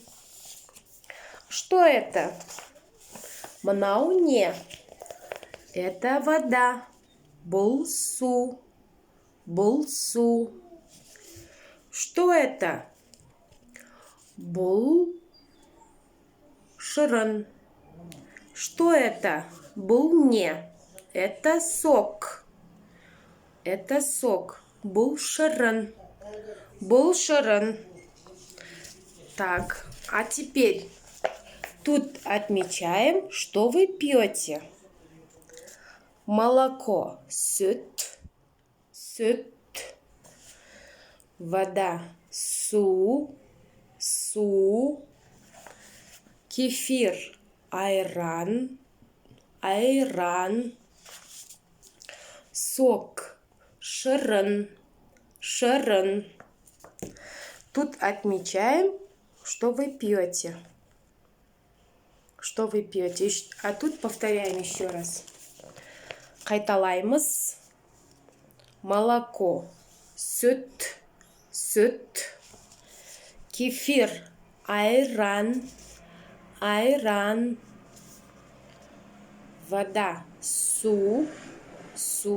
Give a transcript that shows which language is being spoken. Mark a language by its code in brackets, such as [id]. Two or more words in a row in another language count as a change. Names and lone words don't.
[ru] Что это? [kk] Мынау не? [ru] Это вода. [kk] Бұл су. Бұл су. [ru] Что это? [kk] Бұл шырын. [ru] Что это? [kk] Бұл не? [ru] Это сок. Это сок. [kk] Бұл шырын. Бұл шырын. [ru] Так, а теперь тут отмечаем, что вы пьете. Молоко – [kk] сүт. Сүт. Вода – су. Су. Кефир – айран. Айран. Сок – шырын. Шырын. [ru] Тут отмечаем, что вы пьете. Что вы пьете. А тут повторяем еще раз. [kk] Қайталаймыз. Молоко, сүт, сүт, Кефир, айран, айран. Вода, су, су.